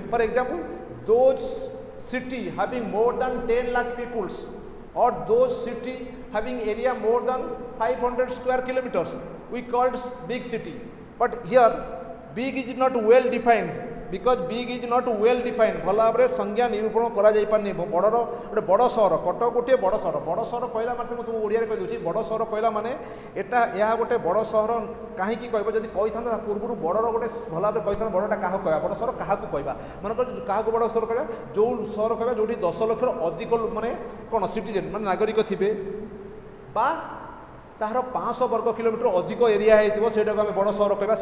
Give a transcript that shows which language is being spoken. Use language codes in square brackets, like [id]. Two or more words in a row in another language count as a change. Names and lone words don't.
[en] For example, those city having more than 10 lakh peoples, or those city having area more than 500 square kilometers, we called big city. But here big is not well defined, because big is not well defined. [or] ଭଲ ଭାବରେ ସଂଜ୍ଞା ନିରୂପଣ କରାଯାଇପାରୁନି। ବଡ଼ର ଗୋଟେ ବଡ଼ ସହର, କଟକ ଗୋଟିଏ ବଡ଼ ସହର। ବଡ଼ ସହର କହିଲା ମାନେ ମୁଁ ତୁମକୁ ଓଡ଼ିଆରେ କହିଦେଉଛି, ବଡ଼ ସହର କହିଲା ମାନେ ଏହା ଗୋଟେ ବଡ଼ ସହର କାହିଁକି କହିବ, ଯଦି କହିଥାନ୍ତା ତା ପୂର୍ବରୁ ବଡ଼ର ଗୋଟେ ଭଲ ଭାବରେ କହିଥାନ୍ତା ବଡ଼ଟା କାହାକୁ କହିବା, ବଡ଼ ସହର କାହାକୁ କହିବା। ମନେକର କାହାକୁ ବଡ଼ ସହର କହିବା, ଯେଉଁ ସହର କହିବା ଯେଉଁଠି 10 ଲକ୍ଷର ଅଧିକ ମାନେ କ'ଣ ସିଟିଜେନ୍ ମାନେ ନାଗରିକ ଥିବେ, ବା ତାହାର 500 ବର୍ଗ କିଲୋମିଟର ଅଧିକ ଏରିଆ ହେଇଥିବ, ସେଇଟାକୁ ଆମେ ବଡ଼ ସହର କହିବା।